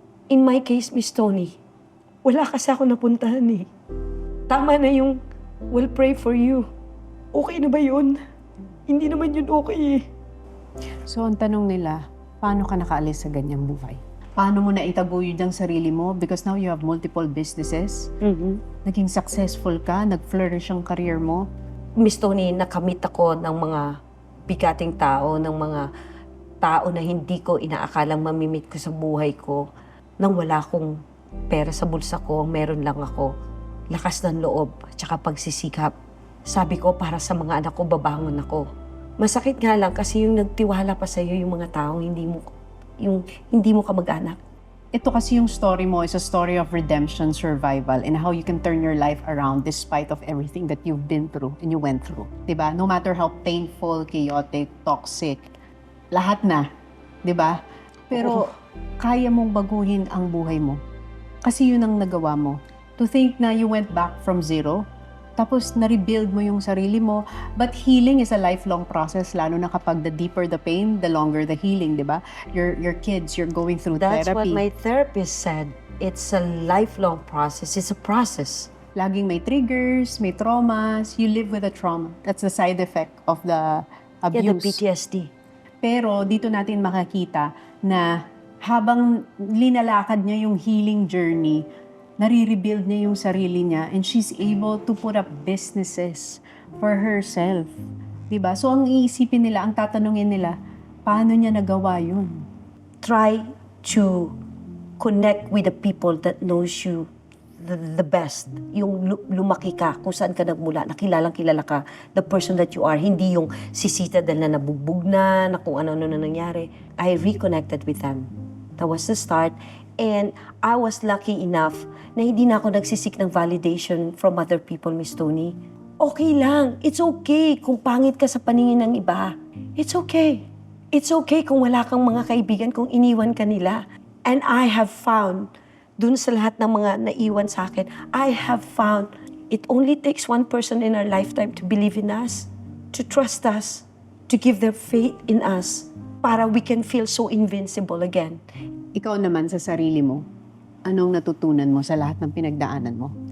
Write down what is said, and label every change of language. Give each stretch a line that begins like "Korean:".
English: In my case,
Filipino: Miss Tony, wala kasi ako napuntahan eh. Tama na yung,
English: we'll pray for you.
Filipino: Okay na ba yun? Hindi naman yun okay eh. So, ang tanong nila, paano ka nakaalis sa ganyang buhay? Paano mo naitaguyod ang sarili mo?
English: Because now you have multiple businesses.
Filipino: Naging successful ka, nag-flourish ang career mo. Miss Tony, nakamit ako ng mga bigating tao, ng mga tao na hindi ko inaakalang mamimit ko sa buhay ko. Nang wala akong pera sa bulsa ko, meron lang ako. Lakas ng loob, tsaka pagsisikap. Sabi ko, para sa mga anak ko, babangon ako. Masakit nga lang kasi yung nagtiwala pa sa'yo yung mga taong hindi mo kamag-anak. Ito kasi yung story mo
English: is a story of redemption, survival, and how you can turn your life around despite of everything that you've been through and you went through. Diba? No matter how painful, chaotic, toxic,
Filipino: lahat na. Diba? Pero kaya mong baguhin ang buhay mo. Kasi yun ang nagawa mo.
English: To think
Filipino: na
English: you went back from zero,
Filipino: tapos na-rebuild mo yung sarili mo.
English: But healing is a lifelong process,
Filipino: lalo na kapag
English: the deeper the pain, the longer the healing, di ba? Your kids, you're going through That's what therapy. my therapist said. It's a lifelong process. It's a process.
Filipino: Laging may triggers, may traumas.
English: You live with a trauma. That's the side effect of the Yeah, the abuse. PTSD.
Filipino: Pero dito natin makakita na habang linalakad niya yung healing journey, nare-rebuild niya yung sarili niya
English: and she's able to put up businesses for herself.
Filipino: Diba? So ang iisipin nila, ang tatanungin nila, paano niya nagawa yun?
English: Try to connect with the people that knows you the best.
Filipino: Yung lumaki ka, kung saan ka nagmula, kilala ka,
English: the person that you are.
Filipino: Hindi yung sisita dahil na nabugbog na kung ano-ano na nangyari.
English: I reconnected with them. That was the start. And I was lucky enough
Filipino: na hindi na ako nagsisik ng
English: validation from other people, Miss Tony.
Filipino: Okay lang.
English: It's okay
Filipino: kung pangit ka sa paningin ng iba. It's okay.
English: It's okay
Filipino: kung wala kang mga kaibigan, kung iniwan ka nila.
English: And I have found,
Filipino: dun sa lahat ng mga naiwan sa akin,
English: I have found it only takes one person in our lifetime to believe in us, to trust us, to give their faith in us, para we can feel so invincible again.
Filipino: Ikaw naman sa sarili mo, anong natutunan mo sa lahat ng pinagdaanan mo?